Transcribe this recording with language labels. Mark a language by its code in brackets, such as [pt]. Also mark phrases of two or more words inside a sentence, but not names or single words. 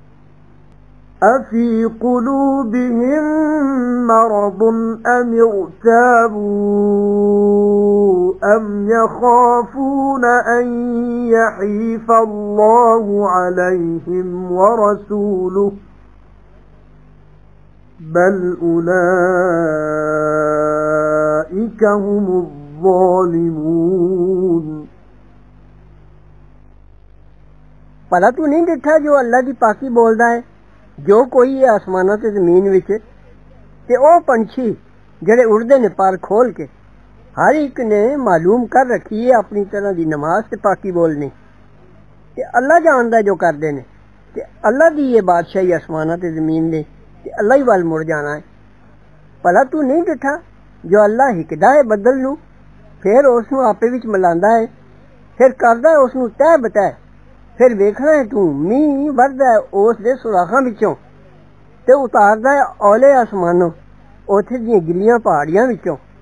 [ar] أفي قلوبهم مرض أم ارتابوا أم يخافون أن يحيف الله عليهم ورسوله بل أولئك هم الظالمون [pa] بھلا تو نہیں دیکھا جو اللہ کی پاکی بولتا ہے جو کوئی ہے اسماناں تے زمین وچ تے او پنچھی جیہڑے اڈدے نے پر کھول کے ہر اک نے معلوم کر رکھی ہے اپنی طرح دی نماز تے پاکی بولنی تے اللہ جاندا جو کردے نے تے اللہ دی اے بادشاہی اسماناں تے زمین دے تے اللہ ہی وَل مڑ جانا ہے بھلا تو نہیں دیکھا جو اللہ ہکدا ہے بدل نوں فیر اوہنوں آپے وچ ملاندا ہے فیر کردا ہے اوہنوں تہہ بتہہ فیر ویکھنا ہے تو مینہ وردا ہے اوس دے سوراخاں وچوں تے اتاردا ہے اولے اسماناں اوتھے دیاں گلیاں پہاڑیاں وچوں